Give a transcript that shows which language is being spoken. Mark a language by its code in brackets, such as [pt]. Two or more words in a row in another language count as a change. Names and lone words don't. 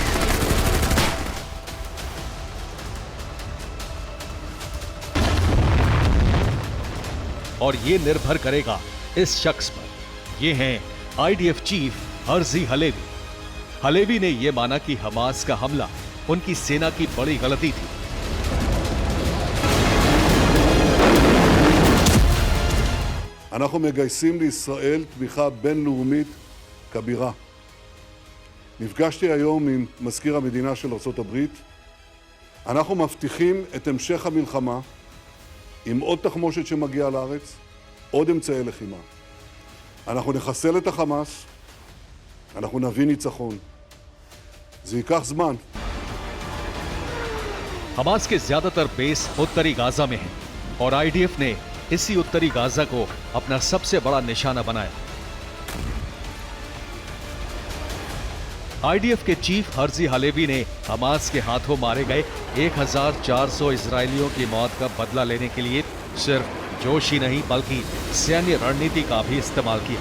[hi] और ये निर्भर करेगा इस शख्स पर। ये हैं आईडीएफ चीफ हर्जी हलेवी। हलेवी ने यह माना कि हमास का हमला उनकी सेना की बड़ी गलती थी। [he] אנחנו מגייסים לישראל תמיכה בינלאומית כבירה. נפגשתי היום עם מזכיר המדינה של ארצות הברית. אנחנו מבטיחים את המשך המלחמה עם עוד תחמושת שמגיעה לארץ, עוד אמצעי לחימה. אנחנו נחסל את החמאס, אנחנו נביא ניצחון. זה ייקח זמן. [hi] हमास के ज्यादातर बेस उत्तरी गाजा में हैं और आईडीएफ ने इसी उत्तरी गाजा को अपना सबसे बड़ा निशाना बनाया। आईडीएफ के चीफ हर्जी हलेवी ने हमास के हाथों मारे गए 1400 इजरायलियों की मौत का बदला लेने के लिए सिर्फ जोश ही नहीं बल्कि सैन्य रणनीति का भी इस्तेमाल किया।